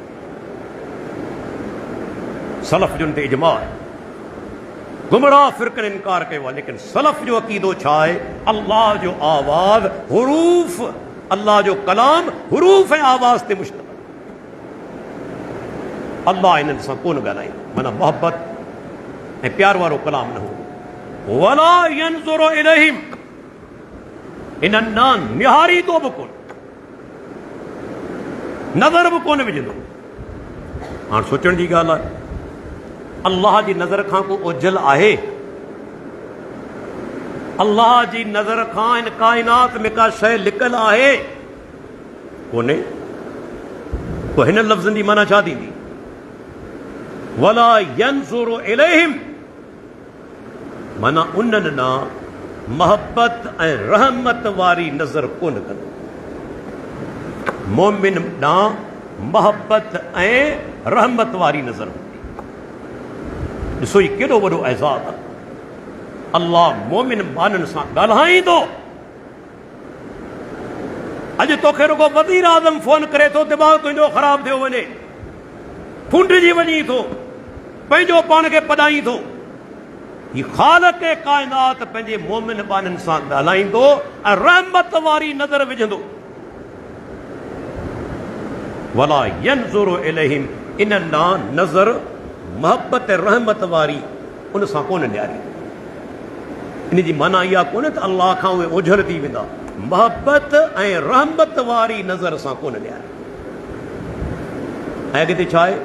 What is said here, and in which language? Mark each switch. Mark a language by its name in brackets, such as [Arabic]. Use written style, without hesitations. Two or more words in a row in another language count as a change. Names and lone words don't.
[Sindhi] सलफ जो ते इजमा आहे, गुमराह फिरकन इनकार कयो आहे, लेकिन सलफ जो अक़ीदो छा आहे? अल्लाह जो आवाज़ हुरूफ, अल्लाह जो कलाम हुरूफ ऐं आवाज़ ते मुश्तमिल। अल्लाह इन्हनि सां कोन ॻाल्हाईंदो, माना मोहब्बत ऐं प्यार वारो कलाम न हो। [Arabic] ولا ينظر إليهم, [Sindhi] इन्हनि न निहारींदो बि कोन, नज़र बि कोन विझंदो। हाणे सोचण जी ॻाल्हि आहे, अल्लाह जी नज़र खां को ओझल आहे? अल्लाह जी नज़र खां इन काइनात में का शइ लिकल आहे? कोन्हे। पोइ हिन लफ़्ज़नि जी माना छा थींदी? [Arabic] ولا ينظر إليهم, [Sindhi] माना उन्हनि ना मोहब्बत ऐं रहमत वारी नज़र कोन कंदो। मोमिन ना मोहब्बत ऐं रहमत वारी नज़र हूंदी। ॾिसो ही केॾो वॾो एज़ाज़ आहे। अल्लाह मोमिन माननि सां ॻाल्हाईंदो। अॼु तोखे रुगो वज़ीर आज़म फोन करे थो, दिमाग़ तुंहिंजो ख़राब थियो वञे, फुंडजी वञी थो, पंहिंजो पाण खे पढ़ाई थो। ही ख़ालिक़ काइनात पंहिंजे मोमिन बाननि सां ॻाल्हाईंदो ऐं रहमत वारी नज़र विझंदो। [Arabic] ولا ينظر إليهم, [Sindhi] इन ना नज़र मोहब्बत ऐं रहमत वारी उन सां कोन न्यारी। इन जी माना इहा कोन्हे त अल्लाह खां उहे ओझल थी वेंदा, मोहब्बत ऐं रहमत वारी नज़र सां कोन न्यारी। ऐं अॻिते छा आहे?